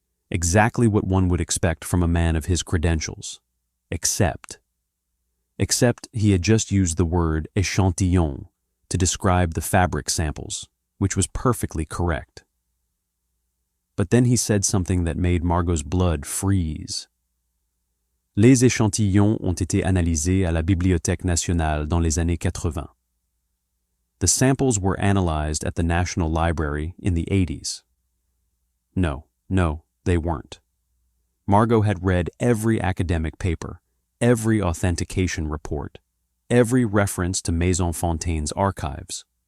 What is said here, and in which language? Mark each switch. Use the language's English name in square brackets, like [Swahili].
[English] Exactly what one would expect from a man of his credentials. Except he had just used the word échantillon to describe the fabric samples, which was perfectly correct. But then he said something that made Margot's blood freeze. [French] Les échantillons ont été analysés à la Bibliothèque nationale dans les années 80. [English] The samples were analyzed at the National Library in the 80s. No, they weren't. Margot had read every academic paper, every authentication report, every reference to Maison Fontaine's archives.